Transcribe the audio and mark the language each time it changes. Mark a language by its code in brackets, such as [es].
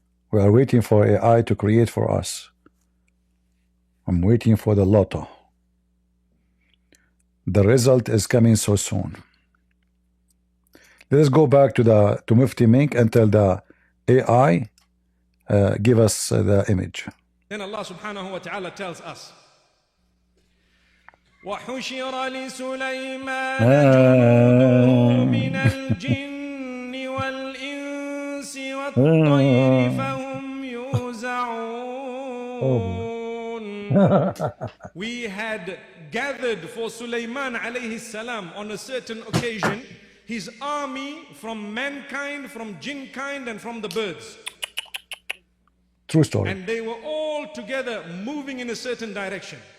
[en] We are waiting for AI to create for us. I'm waiting for the lotto. The result is coming so soon. Let us go back to Mufti Menk and tell the AI give us the image. Then Allah subhanahu wa ta'ala tells us, [ar] وَحُشِرَ لِسُلَيْمَانَ جُنُودُهُ مِنَ الْجِنِّ وَالْإِنسِ وَالطَّيْرِ فَهُمْ يُوزَعُونَ. [en] We had gathered for Sulaiman alayhi salam on a certain occasion his army from mankind, from jinn kind, and from the birds. True story. And they were all together moving in a certain direction.